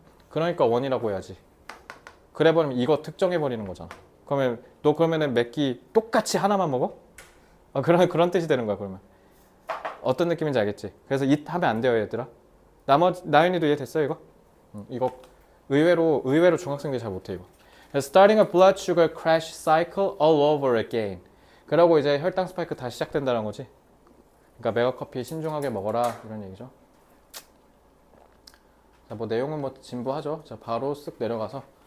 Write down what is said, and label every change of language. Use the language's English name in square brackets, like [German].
[Korean] 그러니까 원이라고 해야지. 그래 버리면 이거 특정해 버리는 거잖아. 그러면 너 그러면은 몇 끼 똑같이 하나만 먹어? 그런 뜻이 되는 거야 그러면. 어떤 느낌인지 알겠지? 그래서 잇 하면 안 돼요 얘들아. 나머지 나연이도 이해됐어 이거? 이거 의외로 중학생들이 잘 못해 이거. [English] Starting a blood sugar crash cycle all over again. [Korean] 그러고 이제 혈당 스파이크 다시 시작된다는 거지. 그러니까 메가커피 신중하게 먹어라 이런 얘기죠. 자, 뭐 내용은 뭐 진부하죠. 자, 바로 쓱 내려가서